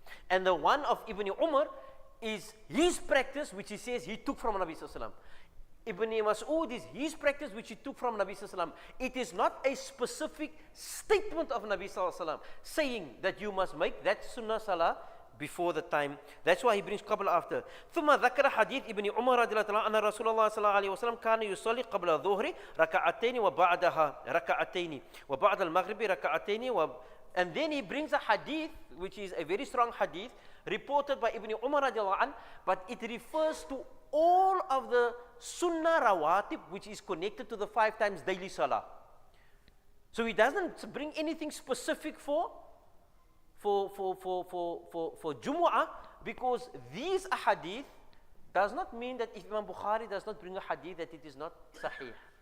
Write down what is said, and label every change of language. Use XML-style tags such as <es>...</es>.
<en>And the one of Ibn Umar is his practice, which he says he took from Nabi Sallallahu Alaihi Wasallam. Ibn Mas'ud is his practice, which he took from Nabi Sallallahu Alaihi Wasallam. It is not a specific statement of Nabi Sallallahu Alaihi Wasallam saying that you must make that sunnah salah before the time. That's why he brings qabla after.</en> <ar>ثم ذكر حديث ابن عمر رضي الله عنه أن رسول الله صلى الله عليه وسلم كان يصلي قبل الظهر ركعتين وبعدها ركعتين وبعد المغرب ركعتين.</ar> <en>And then he brings a hadith, which is a very strong hadith, reported by Ibn Umar radiallahu anh, but it refers to all of the sunnah rawatib, which is connected to the 5 times daily salah. So he doesn't bring anything specific for Jumu'ah, because these ahadith does not mean that if Imam Bukhari does not bring a hadith that it is not sahih.</en>